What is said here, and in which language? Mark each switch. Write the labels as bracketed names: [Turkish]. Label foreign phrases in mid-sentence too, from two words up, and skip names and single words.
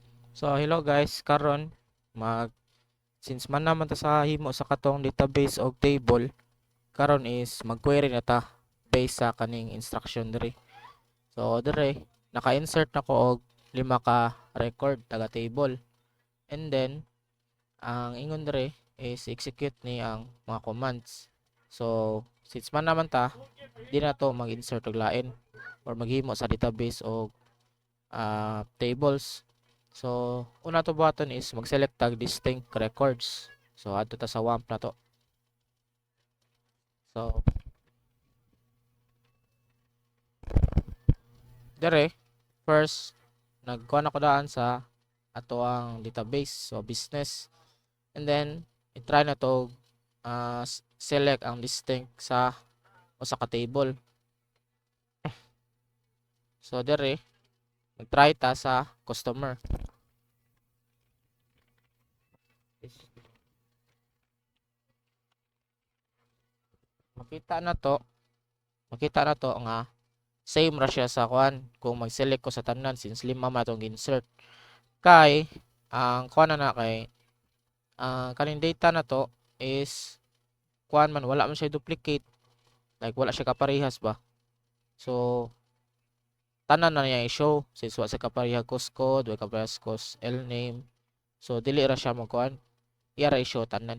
[Cebuano] So [English] hello guys, [Cebuano] karon mag since man naman ta sa himo sa katong database og table, karon is mag-query na ta based sa kaning instruction diri. So diri naka-insert na ko og lima ka record taga table. [English] And then [Cebuano] ang ingon diri is execute ni ang mga commands. So since man naman ta, di na to mag-insert og lain or maghimo sa database og tables. So, una to button is mag-select tag distinct records. So, adto ta sa WAMP na to. So, dire, first, nagkuha na ko daan sa ato ang database. So, business. [English] And then, [Cebuano] i-try na to select ang distinct sa o sa ka-table. So, dire, nag-try ta sa customer. Makita na to, makita na to nga same ra siya sa kuan kung mag-select ko sa tanan since lima man atong insert kay ang kuan na kay ang kaning data na to is kuan man wala man siya duplicate, like wala siya kaparehas ba. So tanan na niya i-show since wala siya kaparehas [English] cost code, [Cebuano] wala kaparehas [English] cost L name. [Cebuano] So dili ra siya mo kuan, iya ra i-show tanan.